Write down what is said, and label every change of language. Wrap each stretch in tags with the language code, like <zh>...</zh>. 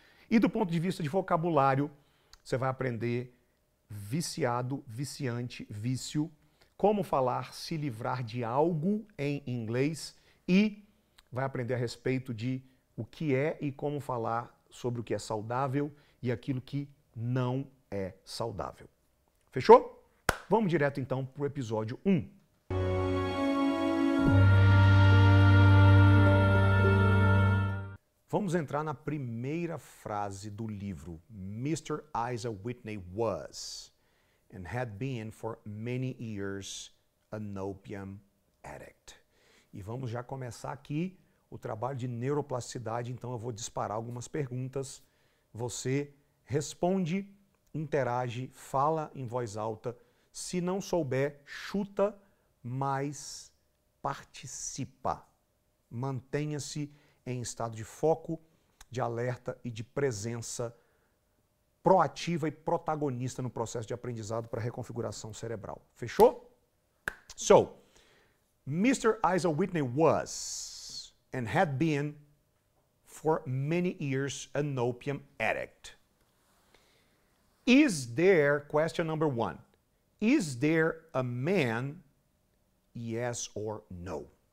<pt>E do ponto de vista de vocabulário, você vai aprender viciado, viciante, vício, como falar, se livrar de algo em inglês e vai aprender a respeito de o que é e como falar sobre o que é saudável e aquilo que não é saudável. Fechou? Vamos direto então para o episódio 1. Vamos entrar na primeira frase do livro.</pt> <en>Mr. Isaiah Whitney was and had been for many years an opium addict.</en> <pt>E vamos já começar aqui o trabalho de neuroplasticidade, então eu vou disparar algumas perguntas. Você responde, interage, fala em voz alta. Se não souber, chuta, mas participa. Mantenha-se em estado de foco, de alerta e de presença proativa e protagonista no processo de aprendizado para reconfiguração cerebral. Fechou? So, Mr.</pt> <en>Isaac Whitney was and had been for many years an opium addict. Is there, question number 1, is there a man, yes or no?</en>